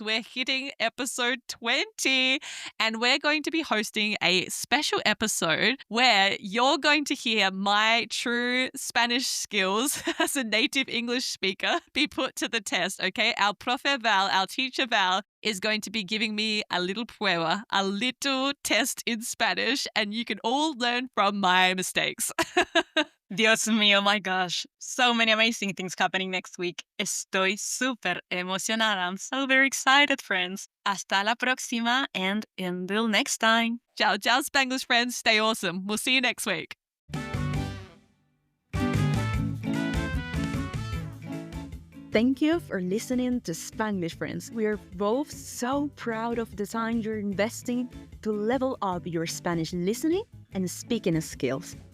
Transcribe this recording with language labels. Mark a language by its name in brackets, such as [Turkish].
[English] We're hitting episode 20, and we're going to be hosting a special episode where you're going to hear my true Spanish skills as a native English speaker be put to the test, okay? Our profe Val, our teacher Val, is going to be giving me a little prueba, a little test in Spanish, and you can all learn from my mistakes. [Spanish] Dios mío, [English] my gosh. So many amazing things happening next week. [Spanish] Estoy súper emocionada. [English] I'm so very excited, friends. [Spanish] Hasta la próxima, [English] and until next time. Ciao, ciao, Spanglish friends. Stay awesome. We'll see you next week. Thank you for listening to Spanglish Friends. We are both so proud of the time you're investing to level up your Spanish listening and speaking skills.